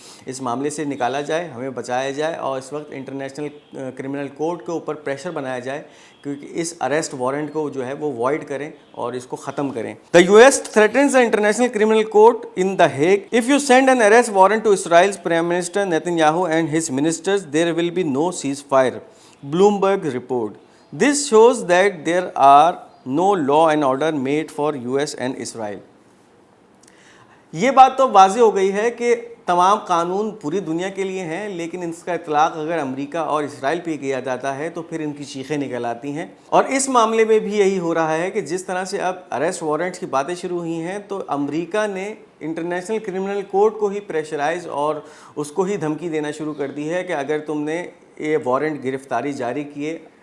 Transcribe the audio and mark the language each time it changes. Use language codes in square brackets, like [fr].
[ur] اس معاملے سے نکالا جائے، ہمیں بچایا جائے، اور اس وقت انٹرنیشنل کرمنل کورٹ کے اوپر پریشر بنایا جائے کیونکہ اس اریسٹ وارنٹ کو جو ہے وہ وائڈ کریں اور اس کو ختم کریں۔ [en] The U S threatens the international criminal court in the Hague if you send an arrest warrant to Israel's prime minister Netanyahu and his ministers there will be no ceasefire, Bloomberg report. This shows that there are no law and order made for US and Israel. [ur] یہ بات تو واضح ہو گئی ہے کہ تمام قانون پوری دنیا کے لیے ہیں، لیکن اس کا اطلاق اگر امریکہ اور اسرائیل پہ کیا جاتا ہے تو پھر ان کی چیخیں نکل آتی ہیں، اور اس معاملے میں بھی یہی ہو رہا ہے کہ جس طرح سے اب اریسٹ وارنٹس کی باتیں شروع ہوئی ہیں تو امریکہ نے انٹرنیشنل کرمنل کورٹ کو ہی پریشرائز اور اس کو ہی دھمکی دینا شروع کر دی ہے کہ اگر تم نے یہ وارنٹ گرفتاری جاری کیے